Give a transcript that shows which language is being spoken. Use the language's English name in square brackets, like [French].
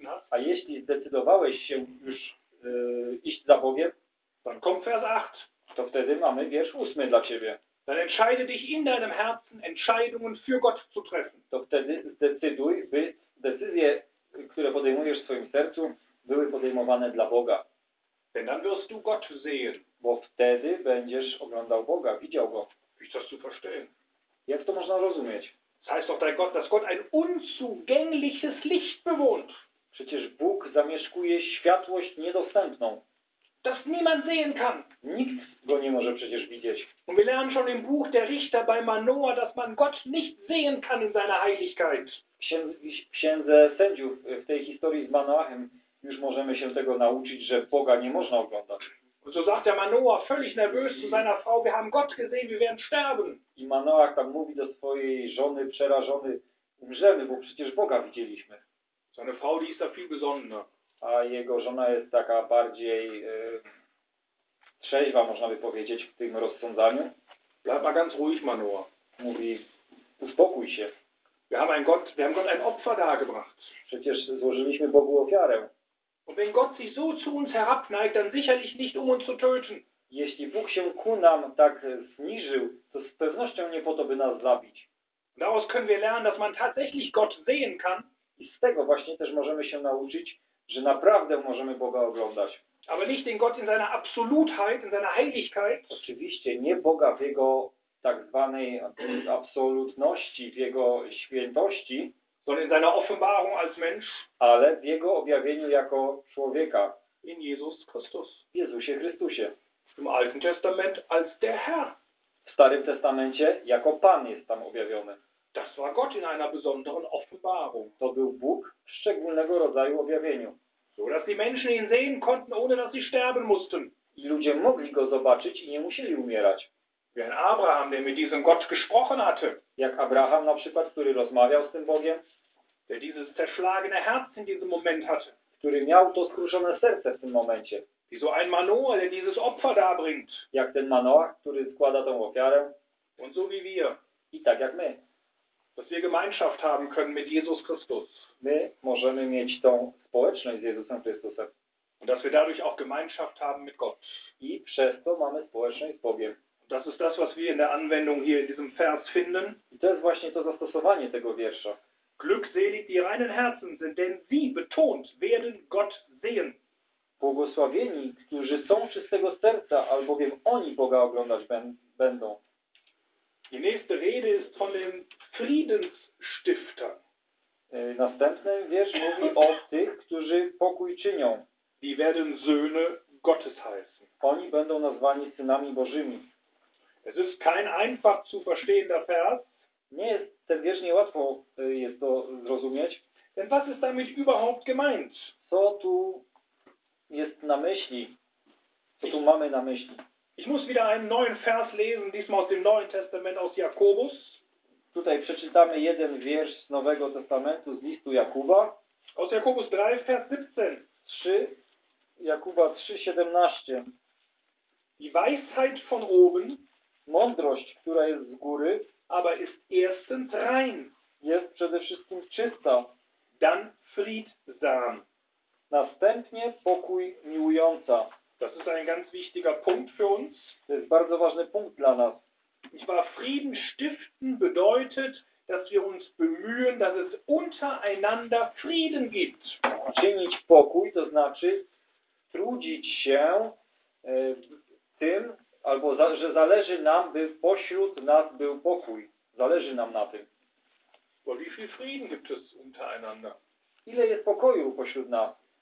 [Polish] a jeśli zdecydowałeś się już iść za Bogiem, [German] dann kommt Vers 8. [Polish] To wtedy mamy wiersz 8 dla ciebie. [German] Dann entscheide dich in deinem Herzen, Entscheidungen für Gott zu treffen. [Polish] To wtedy zdecyduj, by decyzje, które podejmujesz w swoim sercu, były podejmowane dla Boga. [German] Denn dann wirst du Gott sehen. [Polish] Bo wtedy będziesz oglądał Boga, widział Go. [German] Wie das zu verstehen? [Polish] Jak to można rozumieć? [German] Das heißt doch, dass Gott ein unzugängliches Licht bewohnt. [Polish] Przecież Bóg zamieszkuje światłość niedostępną. [German] Das niemand sehen kann. [Polish] Nikt Go nie może przecież widzieć. [German] Und wir lernen schon im Buch der Richter bei Manoah, dass man Gott nicht sehen kann in seiner Heiligkeit. [Polish] Księdze sędziów w tej historii z Manoachem już możemy się tego nauczyć, że Boga nie można oglądać. [German] Und so sagt der Manoah völlig nervös zu seiner Frau, wir haben Gott gesehen, wir werden sterben. [Polish] I Manoach tam mówi do swojej żony przerażony, umrzemy, bo przecież Boga widzieliśmy. [German] Seine Frau ist da viel besonnener. [Polish] A jego żona jest taka bardziej trzeźwa, można by powiedzieć, w tym rozsądzaniu. [German] Bleib mal ganz ruhig, Manoah. [Polish] Mówi, uspokój się. [German] Wir haben Gott ein Opfer dargebracht. [Polish] Przecież złożyliśmy Bogu ofiarę. [German] Und wenn Gott sich so zu uns herabneigt, dann sicherlich nicht, um uns zu töten. [Polish] Jeśli Bóg się ku nam tak zniżył, to z pewnością nie po to, by nas zabić. [German] Daraus können wir lernen, dass man tatsächlich Gott sehen kann. [Polish] I z tego właśnie też możemy się nauczyć, że naprawdę możemy Boga oglądać. [German] Aber nicht den Gott in seiner Absolutheit, in seiner Heiligkeit. [Polish] Oczywiście nie Boga w jego tak zwanej absolutności, w jego świętości, [German] sondern in seiner Offenbarung als Mensch, [Polish] ale w jego objawieniu jako człowieka. [German] In Jesus Christus. [Polish] W Jezusie Chrystusie. [German] Im Alten Testament als der Herr. [Polish] W Starym Testamencie jako Pan jest tam objawiony. [German] Das war Gott in einer besonderen Offenbarung. [Polish] To był Bóg w szczególnego rodzaju objawieniu. [German] So dass die Menschen ihn sehen konnten, ohne dass sie sterben mussten. [Polish] I ludzie mogli go zobaczyć i nie musieli umierać. [German] Wie ein Abraham, der mit diesem Gott gesprochen hatte. [Polish] Jak Abraham na przykład, który rozmawiał z tym Bogiem. [German] Der dieses zerschlagene Herz in diesem Moment hatte. [Polish] Który miał to skruszone serce w tym momencie. [German] Wie so ein Manoah, der dieses Opfer darbringt. [Polish] Jak ten Manoah, który składa tą ofiarę. [German] Und so wie wir. [Polish] I tak jak my. [German] Dass wir Gemeinschaft haben können mit Jesus Christus. [Polish] My możemy mieć tą społeczność z Jezusem Chrystusem. [German] Und dass wir dadurch auch Gemeinschaft haben mit Gott. [Polish] I przez to mamy społeczność z Bogiem. [German] Und das ist das, was wir in der Anwendung hier in diesem Vers finden. [Polish] I to jest właśnie to zastosowanie tego wiersza. [German] Glückselig die reinen Herzen sind, denn sie betont werden Gott sehen. [Polish] Błogosławieni, którzy są czystego serca, albowiem oni Boga oglądać będą. [German] Die nächste Rede ist von dem Friedensstifter. [Polish] Następny wiersz mówi o tych, którzy pokój czynią. [German] Die werden Söhne Gottes heißen. [Polish] Oni będą nazwani synami Bożymi. [German] Es ist kein einfach zu verstehender Vers. [Polish] Nie jest ten wiersz, nie łatwo jest to zrozumieć. [German] Denn was ist damit überhaupt gemeint? [Polish] Co tu jest na myśli? Co tu mamy na myśli? [German] Ich muss wieder einen neuen Vers lesen, diesmal aus dem Neuen Testament, aus Jakobus. [Polish] Tutaj przeczytamy jeden wiersz z Nowego Testamentu, z listu Jakuba. [German] Aus Jakobus 3, Vers 17. [Polish] Jakuba 3, 17. [German] Die Weisheit von oben, [Polish] mądrość, która jest z góry, [German] aber ist erstens rein, [Polish] jest przede wszystkim czysta, [German] dann friedsam, [Polish] następnie pokój miłująca. [German] Das ist ein ganz wichtiger Punkt für uns. [Polish] To jest bardzo ważny punkt dla nas. [German] Ich war Frieden stiften bedeutet, dass wir uns bemühen, dass es untereinander Frieden gibt. [Polish] Czynić pokój to znaczy trudzić się tym, albo że zależy nam, by pośród nas był pokój. Zależy nam na tym. [German] Bo wie viel Frieden gibt es untereinander? [Polish] Ile jest pokoju pośród nas?